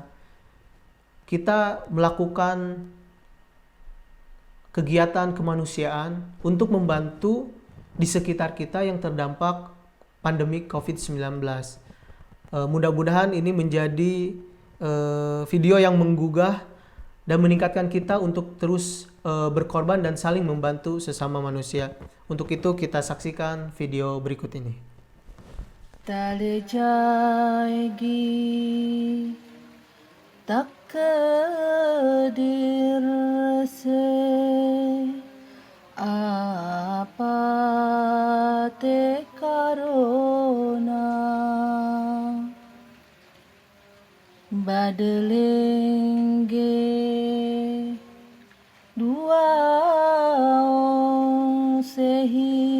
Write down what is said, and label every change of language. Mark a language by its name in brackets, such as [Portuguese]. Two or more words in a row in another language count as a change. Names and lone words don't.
[Indonesian] Kita melakukan kegiatan kemanusiaan untuk membantu di sekitar kita yang terdampak pandemi COVID-19. Mudah-mudahan ini menjadi video yang menggugah dan meningkatkan kita untuk terus berkorban dan saling membantu sesama manusia. Untuk itu kita saksikan video berikut ini. [Hindi] टल जाएगी तकदीर से आपाते करोना बदलेंगे दुआओं से ही